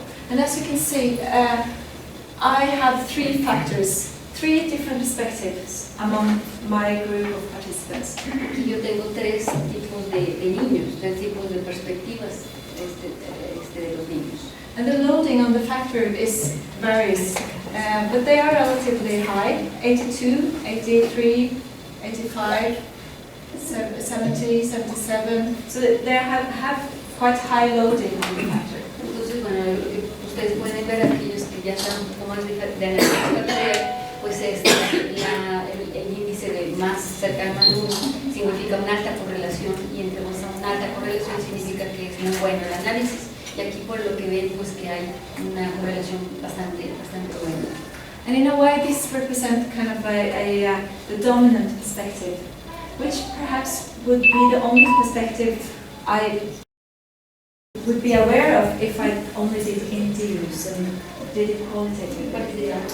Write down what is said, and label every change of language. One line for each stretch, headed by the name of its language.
English: And as you can see, I have three factors, three different perspectives among my group of participants.
Spanish: Aquí yo tengo tres tipos de niños, tres tipos de perspectivas de los niños.
English: And the loading on the factor is varies, but they are relatively high, 82, 83, 85, 70, 77. So they have quite high loading on the factor.
Spanish: Entonces, bueno, ustedes pueden ver aquellos que ya están un poco más de análisis factorial, pues el índice de más cercano al 1 significa una alta correlación y entre más una alta correlación significa que es muy bueno el análisis. Y aquí por lo que ven, pues que hay una correlación bastante buena.
English: And in a way, this represents kind of the dominant perspective, which perhaps would be the only perspective I would be aware of if I only did interviews and did it qualitatively. What is